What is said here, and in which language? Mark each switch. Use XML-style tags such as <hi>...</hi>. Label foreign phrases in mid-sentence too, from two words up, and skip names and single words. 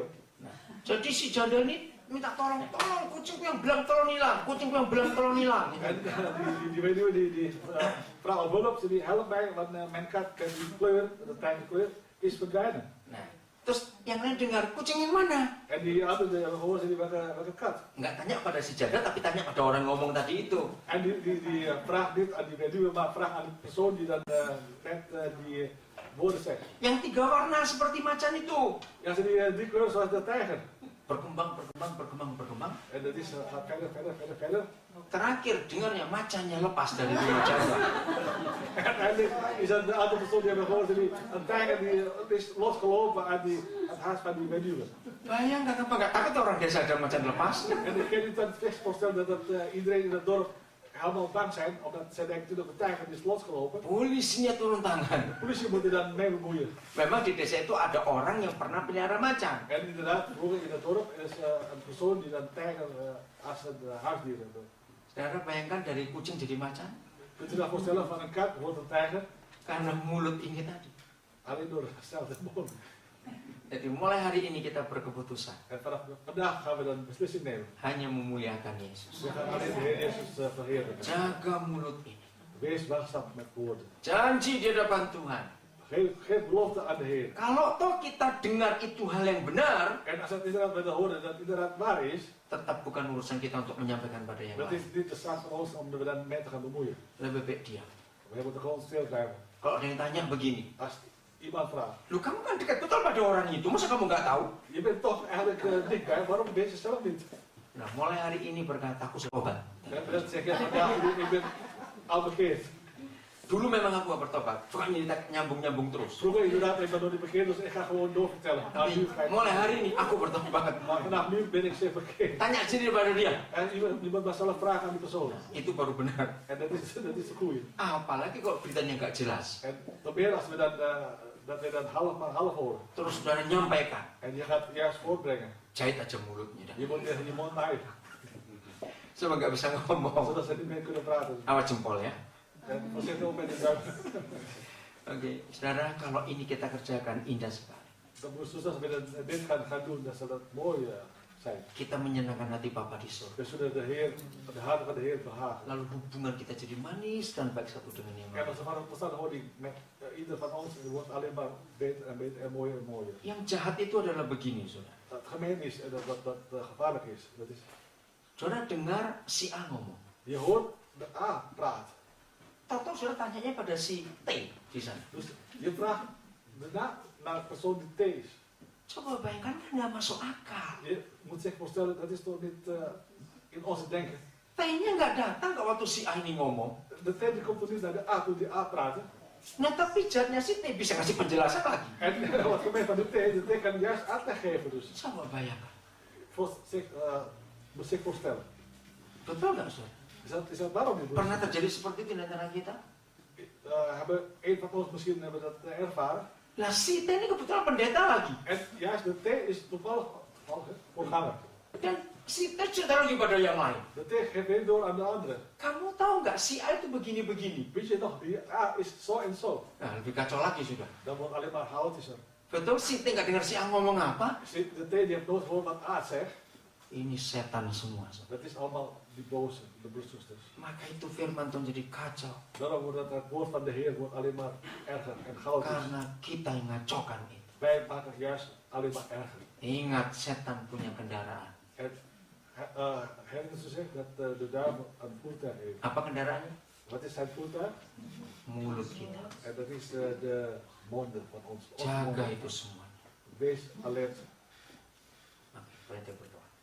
<id>Nah, jadi si janda ini minta tolong kucingku yang belang telon hilang, kucingku yang belang telon hilang.</id> <nl>En die weduwe die vraagt om hulp, die helpt mij, want mijn kat kent die kleur, de tijgerkleur, is verdwijnen.</nl> <id>Nah, terus yang lain dengar, kucing yang mana?</id> <nl>En die andere horen ze die welke kat.</nl> <id>Nggak tanya pada si janda, tapi tanya pada orang ngomong tadi itu.</id> <nl>En die vraagt niet aan die weduwe, maar vraagt aan de persoon die dan net die woorden zegt.</nl> <id>Yang 3 warna seperti macan itu.</id> <nl>Ja, ze die kleur zoals de tijger.</nl> <id>Berkembang.</id> <nl>En dat is gaat verder.</nl> <id>Terakhir dengarnya macannya lepas dari rumah janda.</id> <nl>En uiteindelijk is dat de andere persoon die hebben gehoord, een tijger die is losgelopen uit het huis van die weduwe.</nl> <id>Bayangkan apa nggak takut orang desa ada macan lepas?</id> <nl>En ik kan niet aan het vecht voorstellen dat iedereen in het dorp helemaal bang zijn, omdat zij denken dat de tijger is losgelopen.</nl> <id>Polisinya turun tangan.</id> <nl>De politie moet er dan mee bemoeien.</nl> <id>Memang di desa itu ada orang yang pernah pelihara macan.</id> <nl>En inderdaad, vroeger in het dorp is een persoon die dan tijger als een huisdier heeft.</nl> <id>Saudara bayangkan dari kucing jadi macan?</id> <nl>Kunt u dat voorstellen, van een kat wordt een tijger?</nl> <id>Karena mulut ini tadi.</id> <nl>Alleen door hetzelfde mond.</nl> <id>Jadi mulai hari ini kita berkeputusan</id> <nl>En vanaf vandaag gaan we dan beslissing nemen.</nl> <id>hanya memuliakan Yesus.</id> <nl>We gaan alleen de Heer Jezus verheerlijken.</nl> <id>Jaga mulut ini.</id> <nl>Wees waakzaam met woorden.</nl> <id>Janji di hadapan Tuhan.</id> <nl>Geef belofte aan de Heer.</nl> <id>Kalau toh kita dengar itu hal yang benar,</id> <nl>En als het inderdaad met de horen dat inderdaad waar is,</nl> <id>tetap bukan urusan kita untuk menyampaikan pada yang</id> <nl>dat</nl> <id>lain.</id> <nl>is niet de zaak van ons om er dan mee te gaan bemoeien.</nl> <id>Lebih baik diam.</id> <nl>We moeten gewoon stil blijven.</nl> <id>Kalau ada yang tanya begini,</id> <nl>Als iemand vraagt,</nl> <id>lu kamu kan dekat betul pada orang itu, masa kamu nggak tahu?</id> <nl>je bent toch eigenlijk dichtbij, waarom weet je zelf niet?</nl> <id>Nah, mulai hari ini berkata aku obat.</id> <nl>En dan zeg je vandaag, ik ben al bekeerd.</nl> <id>Dulu memang aku gak bertobat, suka nyambung terus.</id> <nl>Vroeger inderdaad, ik ben nog niet bekeerd, dus ik ga gewoon doorvertellen. Maar</nl> <id>Tapi</id> <nl>nu ga ik,</nl> <id>mulai hari ini aku bertobat.</id> <nl>maar vanaf nu ben ik zeer bekeerd.</nl> <id>Tanya sendiri pada dia.</id> <nl>En iemand mag zelf vragen aan die persoon.</nl> <id>Itu baru benar.</id> <nl>En dat is de goeie.</nl> <id>Apalagi kalau beritanya nggak jelas.</id> <nl>En nog meer als we dat we dan half horen.</nl> <id>Terus saudara nyampaikan,</id> <nl>En je gaat het juist voortbrengen.</nl> <id>jahit aja mulutnya.</id> <nl>Je moet je mond uit,</nl> <id>Coba nggak bisa ngomong.</id> <nl>zodat ze niet meer kunnen praten.</nl> <id>Awas jempol ya.</id> <nl>En voorzichtig ook met de duim.</nl> <id>Oke, saudara, kalau ini kita kerjakan indah sekali.</id> <nl>Dan moet zoals we dit gaan doen, dan zal dat mooi zijn.</nl> <id>Kita menyenangkan hati Bapa di surga.</id> <nl>We zullen de hart van de Heer behagen.</nl> <id>Lalu hubungan kita jadi manis dan baik satu dengan yang</id> <nl>En</nl> <id>lain.</id> <nl>als we van verstandhouding met ieder van ons, het wordt alleen maar beter en mooier en mooier.</nl> <id>Yang jahat itu adalah begini, saudara.</id> <nl>Het gemeen is en dat gevaarlijk is. Dat is.</nl> <id>Saudara dengar si A ngomong.</id> <nl>Je hoort de A praat.</nl> <id>Tahu saudara tanyanya pada si T di sana.</id> <nl>Dus je vraagt daarna naar de persoon die T is.</nl> <id>Coba bayangkan kan nggak masuk akal.</id> <nl>Je moet zich voorstellen, dat is toch niet in onze denken.</nl> <id>T-nya nggak datang ke waktu si A ini ngomong.</id> <nl>De T die komt er niet naar de A toen die A praatte.</nl> <id>Nah tapi jatnya si T bisa ngasih penjelasan lagi.</id> <nl>En wat gemeen van de T kan juist uitleg geven dus.</nl> <id>Coba bayangkan.</id> <nl>Moet zich voorstellen.</nl> <id>Betul nggak saudara?</id> <nl>Is dat waarom niet?</nl> <id>Pernah terjadi seperti itu di antara kita?</id> <nl>Hebben een van ons misschien hebben dat ervaren.</nl> <id>Lah si T ini kebetulan pendeta lagi.</id> <nl>En juist de T is toevallig voorganger.</nl> <id>Dan si tercerita lagi pada yang lain.</id> <nl>De tegen geeft weer door aan de anderen.</nl> <id>Kamu tahu nggak si A itu begini-begini?</id> <nl>Weet je nog, die A is zo en zo.</nl> <id>Nah, lebih kacau lagi sudah.</id> <nl>Dan wordt alleen maar chaotischer.</nl> <id>Betul, si T nggak dengar si A ngomong apa?</id> <nl>De T die heeft nooit gehoord wat A zegt.</nl> <id>Ini setan semua.</id> <nl>Dat is allemaal die boze, de broeders.</nl> <id>Maka itu firman Tuhan jadi kacau.</id> <nl>Daarom wordt het woord van de Heer wordt alleen maar erger en chaotisch.</nl> <id>Karena kita yang ngacaukan itu.</id> <nl>Wij maken het juist alleen maar erger.</nl> <id>Ingat, setan punya kendaraan.</id> <nl>Herinner ze zich dat de duivel een voertuig heeft.</nl> <id>Apa kendaraannya?</id> <nl>Wat is zijn voertuig?</nl> <id>Mulut kita.</id> <nl>En dat is de monden van ons.</nl> <id>Jaga</id> <nl>monden.</nl> <id>itu semua.</id> <nl>Wees alert.</nl> <id>Oke, berarti berdoa.</id>